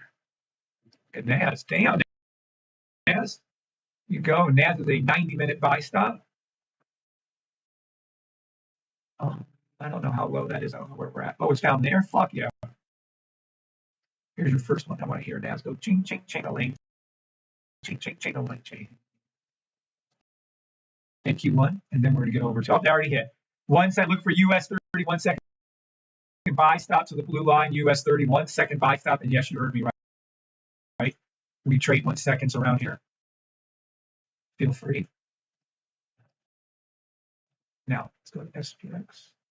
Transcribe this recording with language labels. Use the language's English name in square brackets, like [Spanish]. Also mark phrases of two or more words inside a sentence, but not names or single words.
[English] Look at NAS. Damn. NAS. You go. NAS is a 90-minute buy stop. I don't know how low that is. I don't know where we're at. Oh, it's down there. Fuck yeah. Here's your first one. I want to hear NAS go ching, ching, ching-a-ling. Ching, ching, ching-a-ling, ching. NQ1, and then we're going to get over to, they already hit. One side, look for US 30, 1 second buy stop to the blue line, US 30, 1 second buy stop, and yes, you heard me right. We trade 1 seconds around here. Feel free. Now, let's go to SPX.